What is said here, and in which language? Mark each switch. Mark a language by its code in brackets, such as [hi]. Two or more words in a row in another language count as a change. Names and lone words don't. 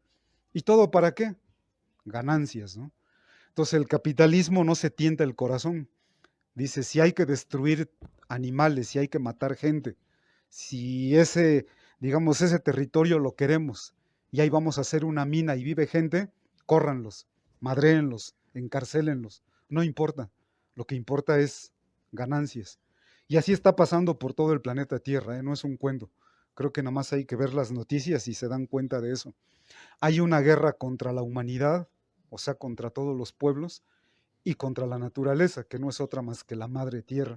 [es] ¿Y todo para qué? Ganancias, ¿no? Entonces el capitalismo no se tienta el corazón. Dice, si hay que destruir animales, si hay que matar gente, si digamos, ese territorio lo queremos y ahí vamos a hacer una mina y vive gente, córranlos, madréenlos, encarcélenlos, no importa. Lo que importa es ganancias. Y así está pasando por todo el planeta Tierra, ¿eh? No es un cuento. Creo que nada más hay que ver las noticias y se dan cuenta de eso. Hay una guerra contra la humanidad, o sea, contra todos los pueblos, y contra la naturaleza, que no es otra más que la madre tierra.